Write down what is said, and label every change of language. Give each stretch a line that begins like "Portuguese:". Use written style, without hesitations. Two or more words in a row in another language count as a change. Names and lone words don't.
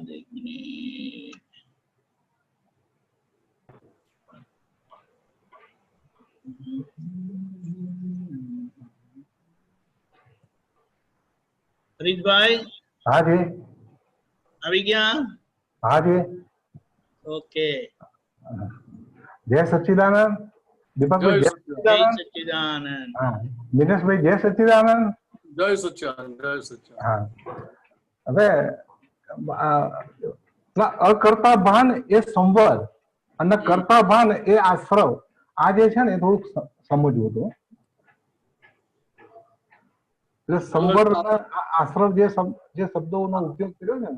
Gujarati: એક મિનિટ. હરીશભાઈ
Hindi: हाँ जी
Gujarati: આવી ગયા?
Hindi: हाँ जी
Gujarati: ઓકે.
Hindi: जय सच्चिदानंद दीपक भाई जय जय
Gujarati: જય
Hindi: सच्चिदानंद
Gujarati: સચ્ચિદાનંદ.
Hindi: हाँ दिनेश भाई जय सच्चिदानंद
Gujarati: જય સચ્ચિદાનંદ. જય સચ્ચિદાનંદ. हाँ હવે અકર્તા ભાન એ સંવર અને કર્તા ભાન એ આશ્રવ. આ જે છે ને એ થોડુંક સમજવું હતું. એટલે સંવર અને આશ્રવ જે શબ્દોનો ઉપયોગ કર્યો છે ને